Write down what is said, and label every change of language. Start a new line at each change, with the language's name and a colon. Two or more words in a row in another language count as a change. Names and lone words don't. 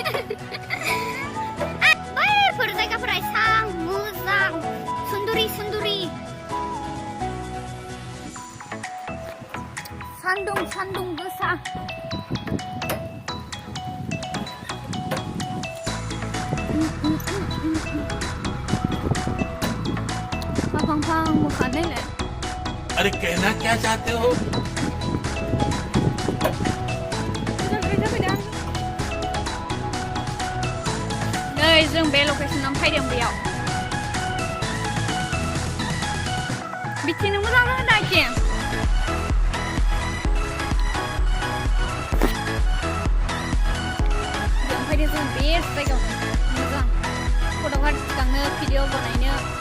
Bodo: बैफोर जायगाफोरा एसां मोजां सुन्दुरि सुन्दुरि सान्दुं गोसा फां मुखाने ले
Hindi: अरे कहना क्या चाहते हो
Bodo: नै जों बे लकेसनाव फैदों बेयाव बिथिंनो मोजां जागोन दा केम जों बेस्ट जायगायाव मोजां फट'फोर थिखांनो भिडिअ बानायनो